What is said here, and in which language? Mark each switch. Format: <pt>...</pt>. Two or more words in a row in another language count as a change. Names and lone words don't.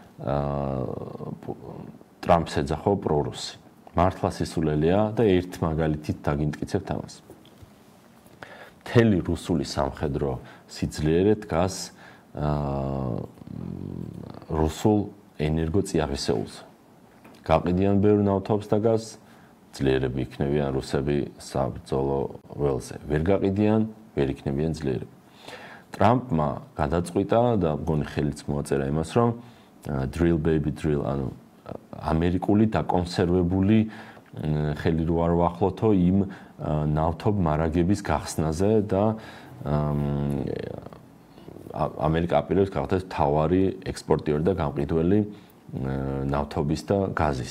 <ka>ტრამპს ეძახო პრორუსი მართლა სისულელეა და ერთ მაგალითით დაგიმტკიცებთ ამას მთელი რუსული სამხედრო სიძლიერე დგას რუსულ ენერგოწიაღისეულზე გაყიდიან ბევრ ნავთობს და გაზს ძლიერები იქნებიან რუსები საბრძოლო ველზე ვერ გაყიდიან ვერ იქნებიან ძლიერები ტრამპმა გადაწყვიტა და მგონი ხელიც მოაწერა იმას რომ</ka> <en>drill baby drill</en> <ka>ანუ ამერიკული დაკონსერვებული ხელი რო არ ვახლოთო იმ ნავთობ მარაგების გახსნაზე და ამერიკა აპირებს გახდეს მთავარი ექსპორტიორი და გამყიდველი ნავთობის და გაზის.</ka>